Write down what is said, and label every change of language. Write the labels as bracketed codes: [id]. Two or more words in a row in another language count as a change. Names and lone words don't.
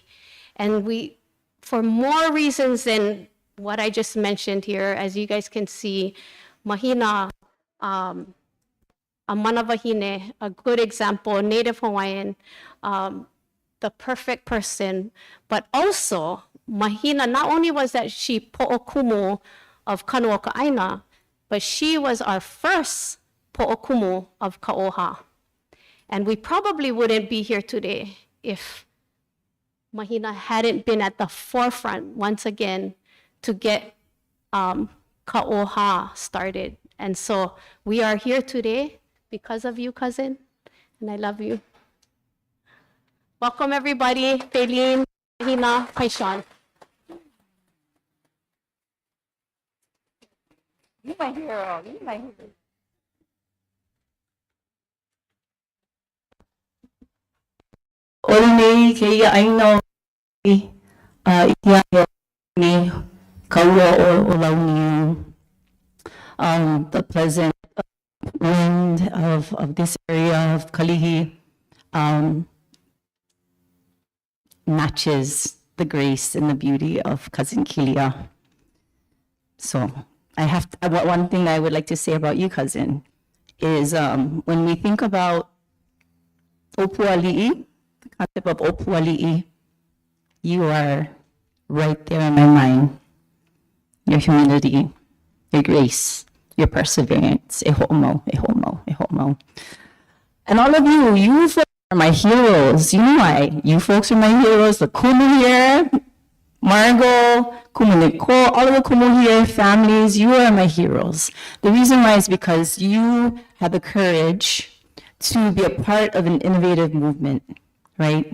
[en] And we, for more reasons than what I just mentioned here, as you guys can see, Mahina, a manawahine, a good example, Native Hawaiian, the perfect person, but also Mahina, not only was that she po'okumu of Kanu ʻāina, but she was our first po'okumu of ka ʻOhā. And we probably wouldn't be here today if Mahina hadn't been at the forefront once again to get ka ʻOhā started. And so we are here today because of you, cousin, and I love you. Welcome everybody, Feline, Mahina, Paishan. You my hero. You my hero. [haw] Olnei ke ia ʻāina ikiaia ni kaua o launi. [en] The pleasant wind of this area of Kalihi matches the grace and the beauty of Cousin Kilia. So one thing I would like to say about you, cousin, is when we think about opuali'i, the concept of opuali'i, you are right there in my mind. Your humility, your grace, your perseverance, [haw] e ho'omau, e ho'omau, e ho'omau. [en] And all of you folks are my heroes. You know why? You folks are my heroes. The kumu here, Margot, Kumuniko, all of the Kumu here families, you are my heroes. The reason why is because you have the courage to be a part of an innovative movement, right?